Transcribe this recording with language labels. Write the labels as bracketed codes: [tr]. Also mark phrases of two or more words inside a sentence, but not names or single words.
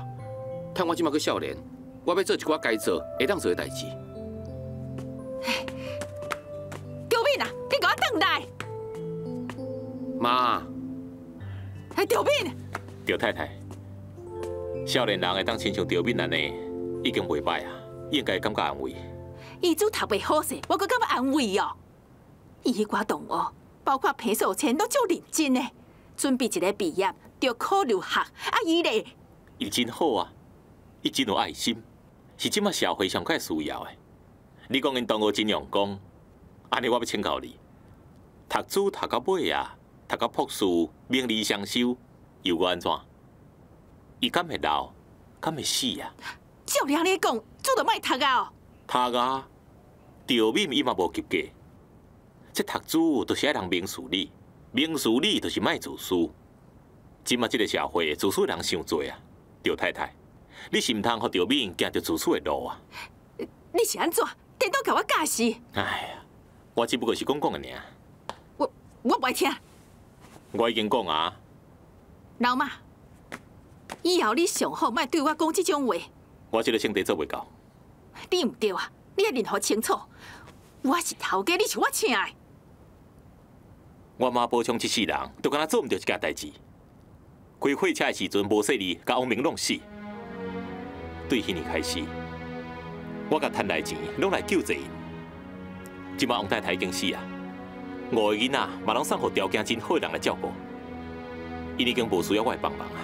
[nan] 趁我即马个少年，我要做一寡该做、会当做的代志。赵敏啊，你给我转来！妈。赵敏，赵太太，少年人会当亲像赵敏安尼，已经袂歹啊，应该感觉安慰。伊主读袂好势，我阁感觉安慰哦。伊迄寡同学，包括彭守谦，都足认真的，准备一个毕业就考入学，啊伊咧，伊真好啊，伊真有爱心，是即马社会上较需要的。你讲因同学真用功，安尼我要请教你，读书读到尾啊。读到博士，名利双收，又搁安怎？伊敢会老，敢会死啊？照你安尼讲，做着莫读啊！读啊，赵敏伊嘛无及格。这读书就是爱人明事理，明事理就是卖自私。今嘛这个社会自私的人伤多啊，赵太太，你是唔通互赵敏行着自私的路啊？你是安怎？颠倒甲我教死？哎呀，我只不过是讲讲的尔。我不爱听。我已经讲啊。老妈，以后你上好莫对我讲这种话。我这个性地做袂到。你唔对啊！你要认好清楚，我是头家，你是我请的。我妈保昌这世人，就敢若做唔到一件代志。开火车的时阵，无说你甲王明弄死。对迄年开始，我甲赚来钱，拢来救济因。即马王太太已经死啊，5个囡仔嘛拢送互条件真好的人来照顾，因已经无需要我的帮忙啊。